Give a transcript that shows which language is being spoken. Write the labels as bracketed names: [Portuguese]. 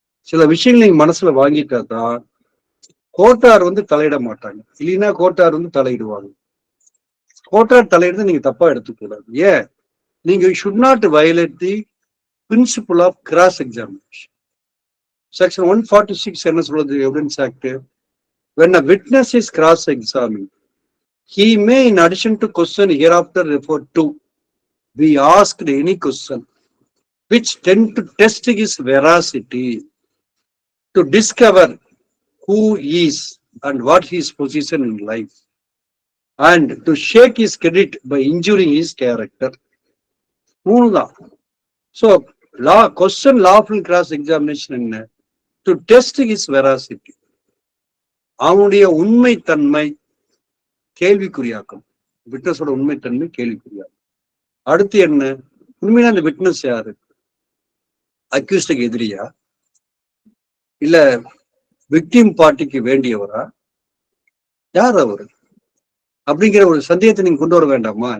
[Tamil] சில விஷயங்கள் நீங்க மனசுல வாங்கிட்டா தான் கோர்ட்டார் வந்து தலையிட மாட்டாங்க, இல்லைன்னா கோர்ட்டார் வந்து தலையிடுவாங்க. கோர்ட்டார் தலையிடுறது நீங்க தப்பா எடுத்துக்கூடாது. ஏன்? நீங்க [English] Should not violate the principle of cross examination. [Tamil] Section 146 என்ன சொல்றது evidence act? [English] when a witness is cross examined he may, in addition to question hereafter referred to, be asked any question which tend to test his veracity, to discover who he is and what his position in life, and to shake his credit by injuring his character. [Tamil] மூணுதான். [English] So question lawful cross examination [Tamil] என்ன? [English] To test his veracity. [Tamil] அவனுடைய உண்மைத்தன்மை கேள்விக்குறியாக்கும். விட்னஸோட உண்மைத்தன்மை கேள்விக்குறியாக்கும். அடுத்து என்ன? உண்மையில அந்த witness யாரு? அக்யூஸ்டுக்கு எதிரியா, இல்ல விக்டிம் பார்ட்டிக்கு வேண்டியவரா, யார் அவரு அப்படிங்கிற ஒரு சந்தேகத்தை நீங்க கொண்டு வர வேண்டாமா?